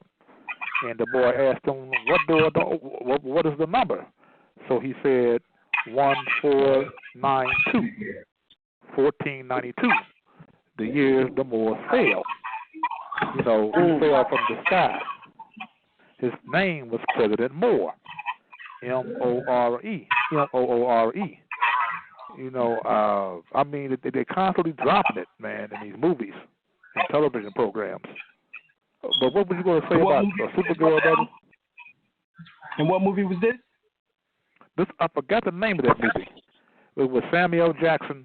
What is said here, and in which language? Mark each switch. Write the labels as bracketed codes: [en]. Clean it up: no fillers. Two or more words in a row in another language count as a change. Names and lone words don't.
[en] And the boy asked him, what is the number? So he said, 1492, 1492. The year the Moors fell. You know, he fell from the sky. His name was President Moore, M-O-R-E, M-O-O-R-E. You know, I mean, they're constantly dropping it, man, in these movies and television programs. But what were you going to say about Supergirl, brother? And what movie was this? I forgot the name of that movie. It was Samuel Jackson.